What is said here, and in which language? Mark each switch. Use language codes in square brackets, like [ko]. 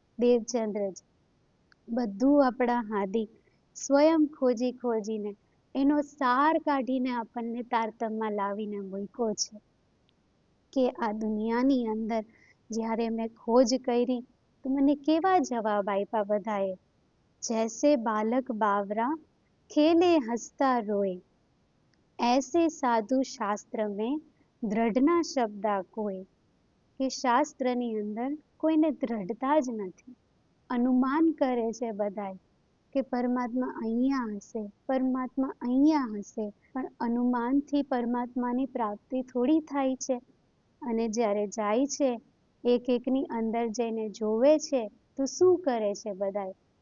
[gu] દેવચંદ્રજી બધું આપણા હાદી સ્વયં ખોજી ખોજીને એનો સાર કાઢીને આપણને તારતમ્યમાં લાવીને મૂક્યો છે કે આ દુનિયાની અંદર જ્યારે મેં ખોજ કરી તો મને કેવા જવાબ આપ્યા બધાએ। [hi] जैसे बालक बावरा खेले हंसता रोए, ऐसे साधु शास्त्र में દ્રઢના શબ્દા કોઈ। [gu] કે શાસ્ત્રની અંદર કોઈને દ્રઢતા જ નથી, અનુમાન કરે છે બધાય કે પરમાત્મા અહીંયા હશે, પરમાત્મા અહીંયા હશે, પણ અનુમાનથી પરમાત્માની પ્રાપ્તિ થોડી થાય છે। અને જ્યારે જાય છે એક એકની અંદર જઈને જોવે છે તો શું કરે છે બધાય?